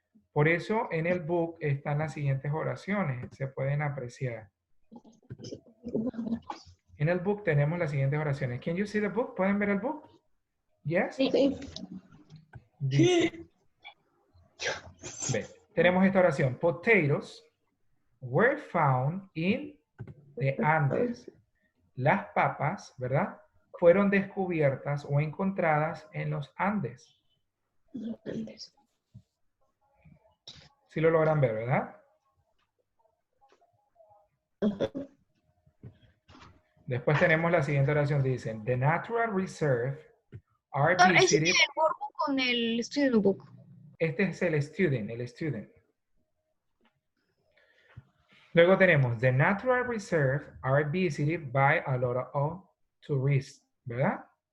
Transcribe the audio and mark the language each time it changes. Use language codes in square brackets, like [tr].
[es] Por eso en el book están las siguientes oraciones, se pueden apreciar. En el book tenemos las siguientes oraciones. [en] Can you see the book? [es] ¿Pueden ver el book? [en] Yes. [es] Sí. Dice, ve, tenemos esta oración. [en] Potatoes were found in the Andes. [es] Las papas, ¿verdad? Fueron descubiertas o encontradas en los Andes. Sí lo logran ver, ¿verdad? Después tenemos la siguiente oración. Dicen, [en] the natural reserve are [es] Ese [en] visited. [es] tiene el workbook con el student book. Este es el student. Luego tenemos, [en] the natural reserve are visited by a lot of tourists, ¿verdad?